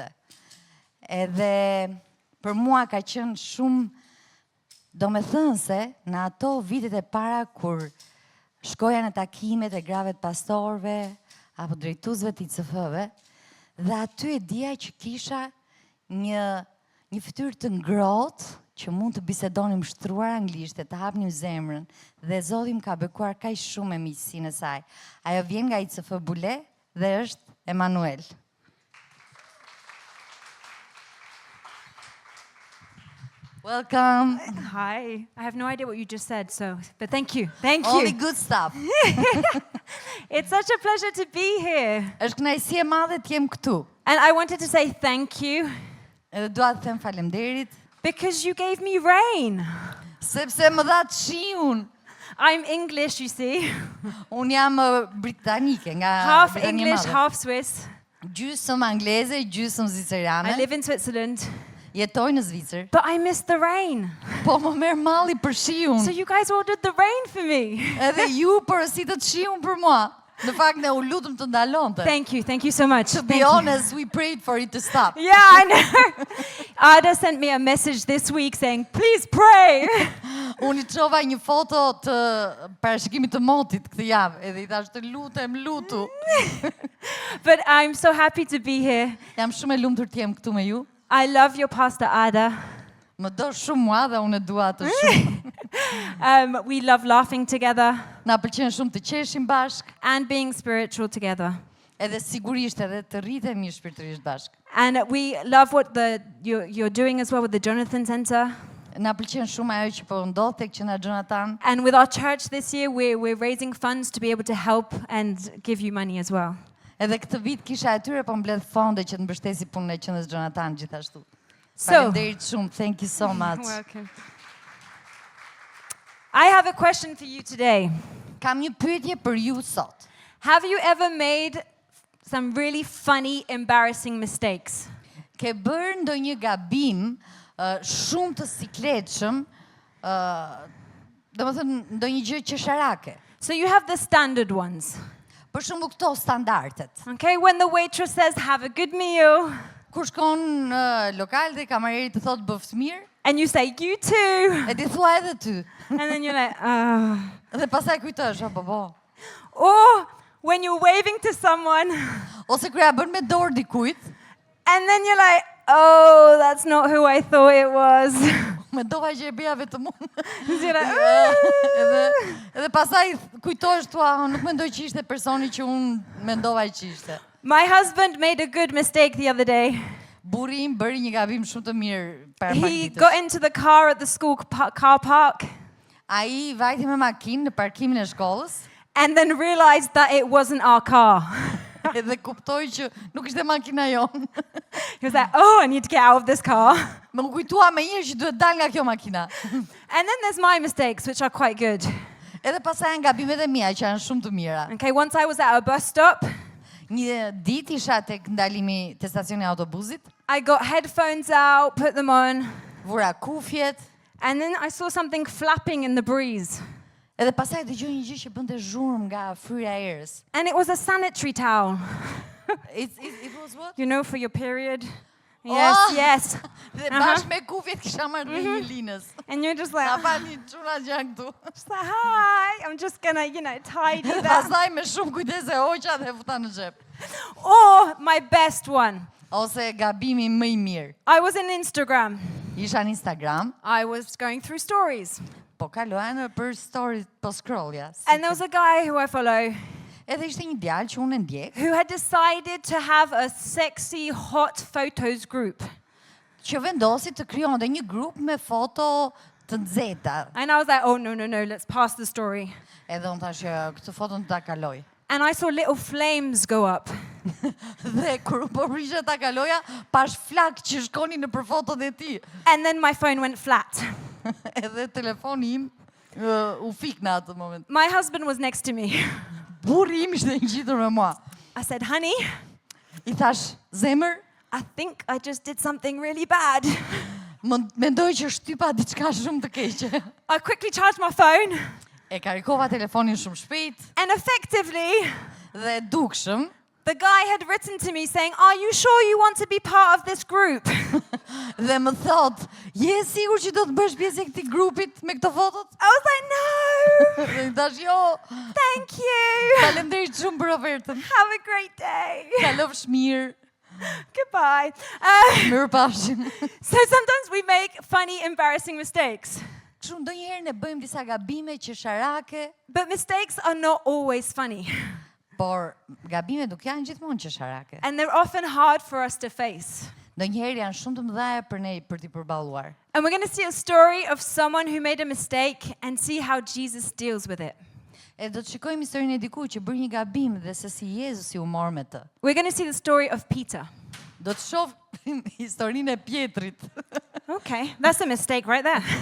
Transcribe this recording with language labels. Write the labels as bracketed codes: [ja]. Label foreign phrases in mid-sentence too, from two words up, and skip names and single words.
[sq] Edhe për mua ka qenë shumë domethënëse në ato vitet e para kur shkoja në takimet e grave të pastorëve apo drejtuesve të ICF-ve, dhe aty e dija që kisha një fytyrë të ngrohtë që mund të bisedonim shtruar anglisht, të hapnim zemrën, dhe Zoti më ka bekuar kaq shumë me miqësinë e saj. Ajo vjen nga ICF Bule dhe është Emanuel. [en] Welcome. Hi. I have no idea what you just said, but thank you. Thank you. Only good stuff. It's such a pleasure to be here. [sq] Është kënaqësi e madhe të jem këtu. [en] And I wanted to say thank you [sq] Edhe dua të them faleminderit [en] because you gave me rain. [sq] sepse më dha shiun. [en] I'm English, you see. [sq] Unë jam britanike nga [en] Half [sq] Britania e [en] English, [sq] Madhe. [en] half Swiss. [sq] Gjysmë angleze, gjysmë zviceriane. [en] I live in Switzerland, [sq] Jetoj në Zvicër. [en] but I miss the rain. [sq] Po më merr malli për shiun. [en] So you guys ordered the rain for me. [sq] Edhe ju porositët shiun për mua. Në fakt ne u lutëm të ndalonte. [en] Thank you so much. To Thank be you. honest, we prayed for it to stop. Yeah, I know. Ada sent me a message this week saying, please pray. [sq] Unë I çova një foto të parashikimit të motit këtë javë, edhe I thash të lutu. [en] But I'm so happy to be here. [sq] Jam shumë e lumtur të jem këtu me ju. [en] I love your pastor, Ada. [sq] Më do shumë mua dhe unë e dua atë shumë. [en] We love laughing together [sq] Na pëlqen shumë të qeshim bashk, [en] and being spiritual together. [sq] edhe sigurisht edhe të rritemi shpirtërisht bashk. [en] And we love what you're doing as well with the Jonathan Center. [sq] Na pëlqen shumë ajo që po ndodh tek Qendra Jonathan. [en] And with our church this year, we're raising funds to be able to help and give you money as well. [sq] Edhe këtë vit kisha atyre po mbledh fonde që të mbështesi punën e Qendrës Jonathan gjithashtu. [en] So, [sq] Faleminderit shumë. [en] Thank you so much. welcome. I have a question for you today. [sq] Kam një pyetje për ju sot. [en] Have you ever made some really funny, embarrassing mistakes? [sq] Ke bërë ndonjë gabim shumë të sikletshëm, domethënë ndonjë gjë qesharake. [en] So you have the standard ones. [sq] Për shembull këto standardet. [en] Okay, when the waitress says, have a good meal, [sq] Kur shkon në lokal dhe kamareri të thotë bëft mirë, [en] and you say, you too. [sq] e ti thua edhe ty. [en] And then you're like, ah. [sq] Dhe pastaj kujtosh, po. [en] Or when you're waving to someone, [sq] Ose kur ja bën me dorë dikujt, [en] and then you're like, oh, that's not who I thought it was. [sq] mendova që e bëja vetëm unë. [en] You're like, [sq] Edhe pastaj kujtohesh thua, nuk mendoj që ishte personi që unë mendova që ishte. [en] My husband made a good mistake the other day. [sq] Burri im bëri një gabim shumë të mirë para pak [en] He [sq] ditësh. [en] got into the car at the school car park [sq] Ai vajti me makinë në parkimin e shkollës, [en] and then realized that it wasn't our car. [sq] edhe kuptoi që nuk ishte makina jon. [en] He was like, oh, I need to get out of this car. [sq] Më kujtua me njëherë që duhet dal nga kjo makina. [en] And then there's my mistakes, which are quite good. [sq] Edhe pastaj janë gabimet e mia që janë shumë të mira. [en] Okay, once I was at a bus stop, [sq] Një ditë isha tek ndalimi te stacioni i autobusit, [en] I got headphones out, put them on, [sq] vura kufjet, [en] and then I saw something flapping in the breeze. [sq] edhe pastaj dëgjoj një gjë që bënte zhurmë nga fryra e erës. [en] And it was a sanitary towel. It was what? You know, for your period. Yes, Oh! yes. [sq] Dhe bashkë me kufjet kisha marrë me një linës. [en] And you're just like, [sq] Na falni çuna që janë këtu. [en] just like, hi, I'm just gonna, tidy [sq] Dhe [en] that. [sq] pastaj me shumë kujdes e hoqa dhe futa në xhep. [en] Or my best one. [sq] Ose gabimi më I mirë. [en] I was in Instagram. [sq] Isha në Instagram, [en] I was going through stories. [sq] po kaloja në për story, po scrollja. [en] And there was a guy who I follow [sq] Edhe ishte një djalë që unë e ndjek, [en] who had decided to have a sexy, hot photos group. [sq] që vendosi të krijonte një grup me foto të nxehta. [en] And I was like, oh, no, let's pass the story. [sq] Edhe unë thash këtë foton ta kaloj. [en] And I saw little flames go up. [sq] Dhe kur po prisha ta kaloja, pash flak që shkonin në për fotot e tij. [en] And then my phone went flat. [sq] Edhe telefoni im u fik në atë moment. [en] My husband was next to me. [sq] Burri im ishte ngjitur me mua. [en] I said, honey, [sq] I thash, zemër, [en] I think I just did something really bad. [sq] Mendoj që shtypa diçka shumë të keqe. [en] I quickly charged my phone, [sq] E karikova telefonin shumë shpejt [en] and effectively, [sq] dhe dukshëm. [en] the guy had written to me saying, "Are you sure you want to be part of this group?" [sq] Dhe më thot, je sigur që do të bësh pjesë e këtij grupit me këto fotot? [en] I was like, "No, [sq] Dhe i thash, jo, [en] thank you. [sq] faleminderit shumë për ofertën. [en] Have a great day. [sq] Kalofsh mirë, [en] Goodbye." [sq] mirëpafshim. [en] So sometimes we make funny, embarrassing mistakes, [sq] Kështu ndonjëherë ne bëjmë disa gabime qesharake, [en] but mistakes are not always funny, [sq] por gabimet nuk janë gjithmonë qesharake. [en] and they're often hard for us to face. [sq] Ndonjëherë janë shumë të mëdha për ne për t'i përballuar. [en] And we're going to see a story of someone who made a mistake and see how Jesus deals with it. [sq] E do të shikojmë historinë e dikujt që bëri një gabim dhe se si Jezusi u mor me të. [en] We're going to see the story of Peter. [sq] Do të shohim historinë e Pjetrit. [en] Okay, that's a mistake right there.